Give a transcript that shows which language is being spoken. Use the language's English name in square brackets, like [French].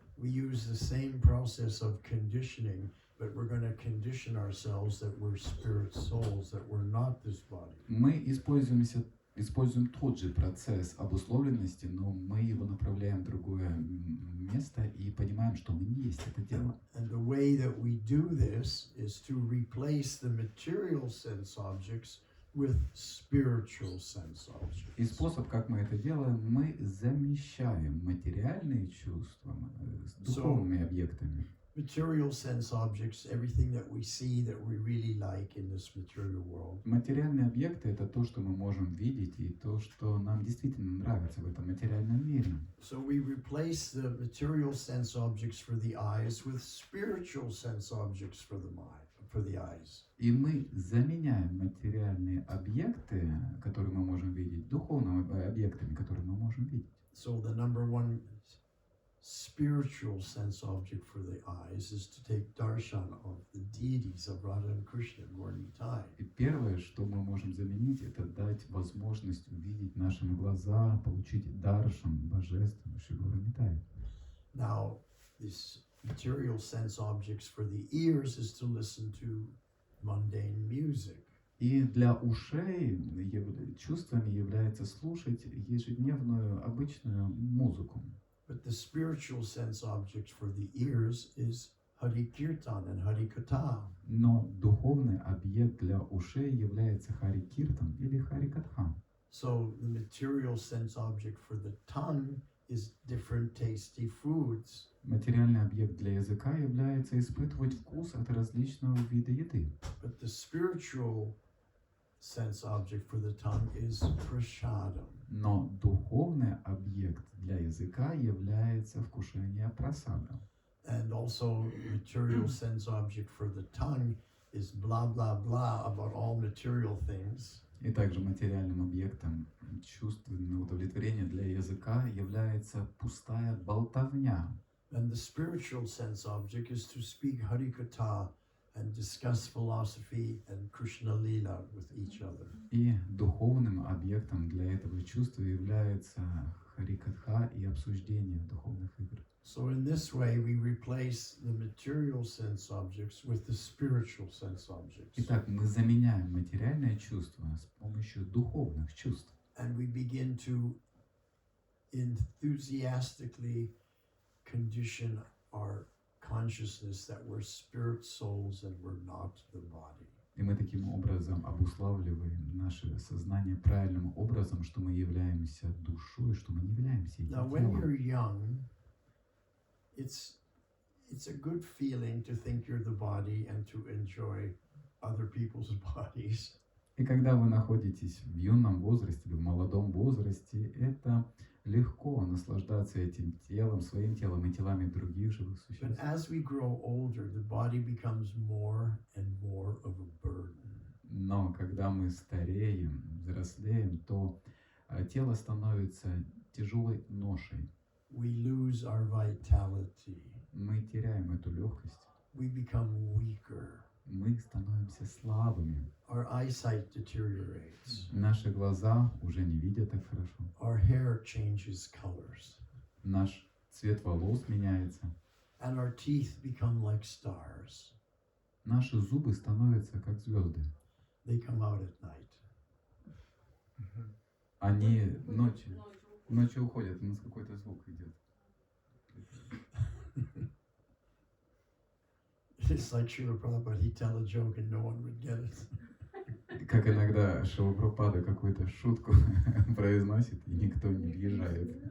[English] We use the same process of conditioning, but we're going to condition ourselves that we're spirit souls, that we're not this body. [Russian] Мы используем тот же процесс обусловленности, но мы его направляем в другое место и понимаем, что мы не есть это тело. [English] And the way that we do this is to replace the material sense objects with spiritual sense objects. [Russian] И способ, как мы это делаем, мы замещаем материальные чувства с духовными объектами. [English] Material sense objects, everything that we see that we really like in this material world. [Russian] Материальные объекты – это то, что мы можем видеть, и то, что нам действительно нравится в этом материальном мире. [English] So we replace the material sense objects for the eyes with spiritual sense objects for the mind, for the eyes. [Russian] И мы заменяем материальные объекты, которые мы можем видеть, духовными объектами, которые мы можем видеть. [English] So the number one spiritual sense object for the eyes is to take darshan of the deities of Radha and Krishna in Gornitai. [Russian] И первое, что мы можем заменить, это дать возможность увидеть нашими глаза, получить даршан божеств Шигуры Нитай. [English] Now, this material sense objects for the ears is to listen to mundane music. [Russian] И для ушей чувствами является слушать ежедневную обычную музыку. [English] But the spiritual sense object for the ears is Hari Kirtan and Hari Katha. [Russian] Но духовный объект для ушей является Хари Киртан или Хари Катха. [English] So the material sense object for the tongue is different tasty foods. [Russian] Материальный объект для языка является испытывать вкус от различного вида еды. [English] But the spiritual sense object for the tongue is prashadam. [Russian] Но духовный объект для языка является вкушение прасада. [English] And also material sense object for the tongue is blah blah blah about all material things. [Russian] И также материальным объектом чувственного удовлетворения для языка является пустая болтовня. [English] And the spiritual sense object is to speak Harikatha and discuss philosophy and Krishna Lila with each other. [Russian] И духовным объектом для этого чувства является харикатха и обсуждение духовных игр. [English] So in this way we replace the material sense objects with the spiritual sense objects. [Russian] Итак, мы заменяем материальное чувство с помощью духовных чувств. [English] And we begin to enthusiastically condition our consciousness that we're spirit souls and we're not the body. [Russian] И мы таким образом обуславливаем наше сознание правильным образом, что мы являемся душой, что мы не являемся этим [English] Now, when [Russian] телом. [English] you're young, it's a good feeling to think you're the body and to enjoy other people's bodies. [Russian] И когда вы находитесь в юном возрасте или в молодом возрасте, это легко наслаждаться этим телом, своим телом и телами других живых [English] But [Russian] существ. [English] as we grow older, the body becomes more and more of a burden. [Russian] Но когда мы стареем, взрослеем, то тело становится тяжелой ношей. [English] We lose our vitality. [Russian] Мы теряем эту легкость. [English] We become weaker. [Russian] Мы становимся слабыми. [English] Our eyesight deteriorates. [Russian] Наши глаза уже не видят так хорошо. [English] Our hair changes colors. [Russian] Наш цвет волос меняется. [English] And our teeth become like stars. [Russian] Наши зубы становятся как звезды. [English] They come out at night. [Russian] Они ночью уходят, у нас какой-то звук идет. [English] It's like Srila Prabhupada, he'd tell a joke and no one would get it. [Russian] Как иногда Шрила Прабхупада какую-то шутку произносит, и никто не въезжает.